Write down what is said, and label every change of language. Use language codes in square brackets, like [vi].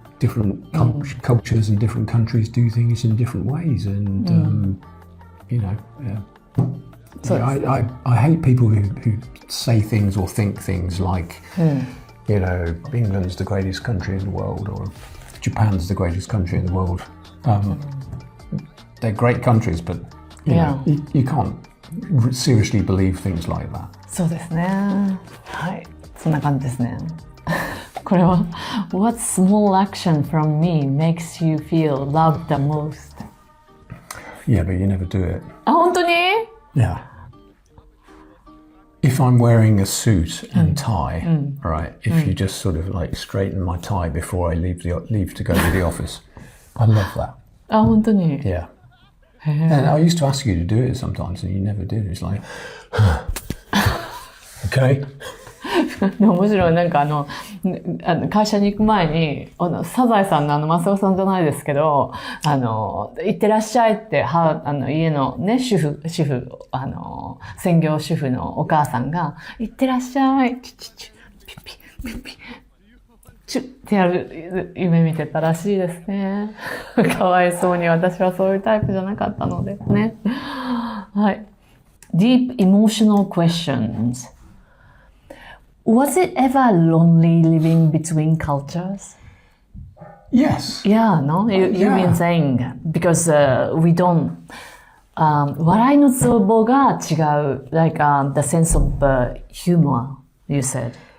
[en] different cultures and different countries do things in different ways, and I hate people who say things or think things like, England's the greatest country in the world, or Japan's the greatest country in the world. They're great countries, but you can't seriously believe things like that. [ja] そうですね。はい、そんな感じですね。これは [en] What small action from me makes you feel loved the most? Yeah, but you never do it. [ja] あ、本当に？ [en] Yeah. If I'm wearing a suit and tie, right? If you just sort of like straighten my tie before I leave to go to the office, I love that. [ja] あ、本当に？ [en] Yeah. And I used to ask you to do it sometimes, and you never did. It's like, okay. [ja] で面白い。なんか会社に行く前にサザエさんのマスオさんじゃないですけど、行ってらっしゃいって家のね主婦専業主婦のお母さんが行ってらっしゃいピッピッピッチュッってやる夢見てたらしいですね。かわいそうに私はそういうタイプじゃなかったのでね。はい。 [en] Deep emotional questions.Was it ever lonely living between cultures? Yes. Yeah, no? You've been saying, because we don't, [ja] 笑いのツボが違う, [en] like the sense of humor, you said.